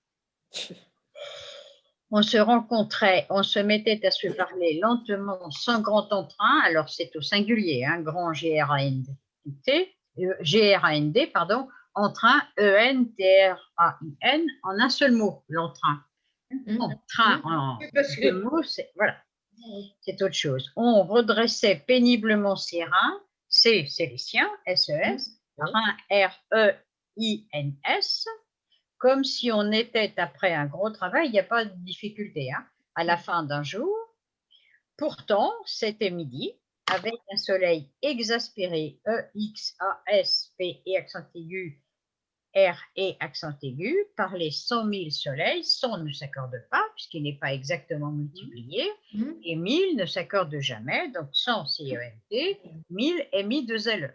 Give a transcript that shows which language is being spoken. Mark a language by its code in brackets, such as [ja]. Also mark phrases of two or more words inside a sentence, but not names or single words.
[fr] On se rencontrait, on se mettait à se parler lentement, sans grand entrain, alors c'est au singulier, hein, grand G-R-A-N-D, pardon, entrain, E-N-T-R-A-I-N, en un seul mot, l'entrain. Entrain, en deux mots, voilà, c'est autre chose. On redressait péniblement ses reins, c'est les siens, S-E-S, reins, R-E-I-N-S, comme si on était après un gros travail, il n'y a pas de difficulté, hein, à la fin d'un jour. Pourtant, c'était midi, avec un soleil exaspéré, E-X-A-S-P et accent aigu, R et accent aigu, par les 100 000 soleils, 100 ne s'accorde pas, puisqu'il n'est pas exactement multiplié, et 1000 ne s'accorde jamais, donc 100 C-E-N-T, 1000 M-I-2-L-E.